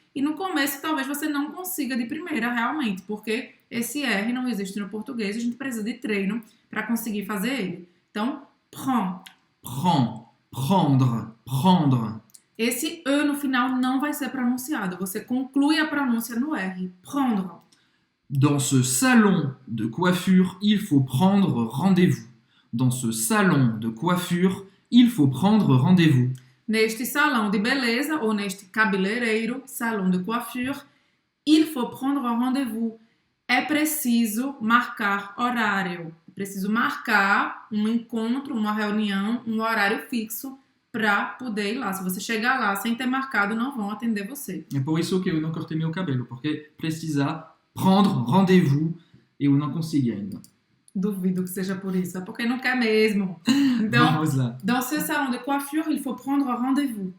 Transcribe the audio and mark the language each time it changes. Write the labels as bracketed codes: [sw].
[pt] E no começo talvez você não consiga de primeira realmente, porque esse R não existe no português, a gente precisa de treino para conseguir fazer ele. Então, prend. [fr] Prend, prendre, prendre. [pt] Esse E no final não vai ser pronunciado. Você conclui a pronúncia no R. [fr] Prendre. Dans ce salon de coiffure, il faut prendre rendez-vous. Dans ce salon de coiffure, il faut prendre rendez-vous. [pt] Neste salão de beleza, ou neste cabeleireiro, salão de coiffure, [fr] il faut prendre rendez-vous. [pt] É preciso marcar horário. É preciso marcar um encontro, uma reunião, um horário fixo para poder ir lá. Se você chegar lá sem ter marcado, não vão atender você. É por isso que eu não cortei meu cabelo, porque precisa prendre rendez-vous e eu não consegui ainda. Duvido que seja por isso, é porque não quer mesmo. Então, vamos lá. [fr] Dans ce salon de coiffure, il faut prendre rendez-vous.